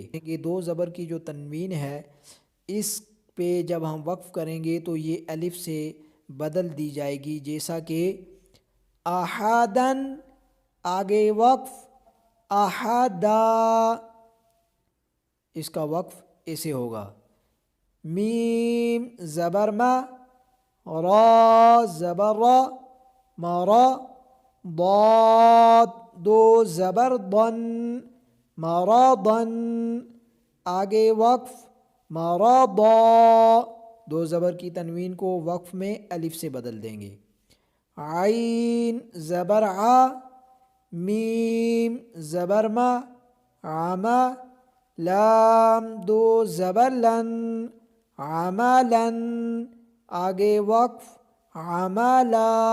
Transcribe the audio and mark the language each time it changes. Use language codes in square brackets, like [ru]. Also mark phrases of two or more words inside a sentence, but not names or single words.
[ur] یہ دو زبر کی جو تنوین ہے اس پہ جب ہم وقف کریں گے تو یہ الف سے بدل دی جائے گی، جیسا کہ احدن آگے وقف احدا، اس کا وقف ایسے ہوگا. میم زبر ما را زبر را مارا ضاد دو زبر ضن مرضن آگے وقف مرضا، دو زبر کی تنوین کو وقف میں الف سے بدل دیں گے. عین زبر ع میم زبر ما عما لام دو زبر لن عملن آگے وقف عملا